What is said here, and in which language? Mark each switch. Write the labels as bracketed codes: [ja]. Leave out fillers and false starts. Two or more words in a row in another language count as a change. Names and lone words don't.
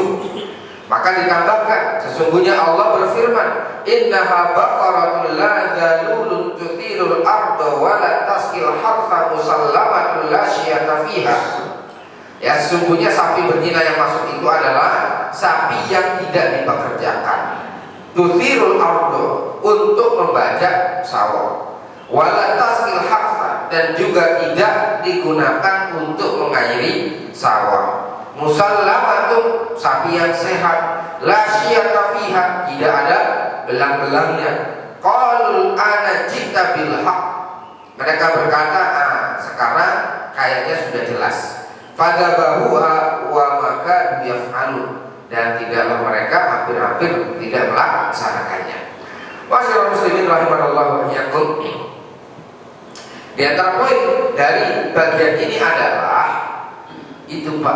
[id] Maka ditambahkan, sesungguhnya Allah berfirman, [ar] إنها بقرة لا ذلول تثير الأرض ولا تسقي الحرث مسلمة لا شية فيها. [id] Ya, sesungguhnya sapi betina yang masuk itu adalah sapi yang tidak dipekerjakan, [ar] تثير الأرض, [id] untuk membajak sawah, [ar] ولا تسقي الحرث, [id] dan juga tidak digunakan untuk mengairi sawah, musallamatun, sapi yang sehat, [ar] لا شية فيها, [id] tidak ada belang-belangnya. [ar] قالوا الآن جئت بالحق. [id] Mereka berkata, sekarang kayaknya sudah jelas. [ar] فذبحوها وما كادوا يفعلون, [id] dan tidaklah mereka hampir-hampir tidak melaksanakannya. [ar] ما شاء الله مسلمين رحمنا الله وإياكم. [id] Di antara poin dari bagian ini adalah itu, Pak.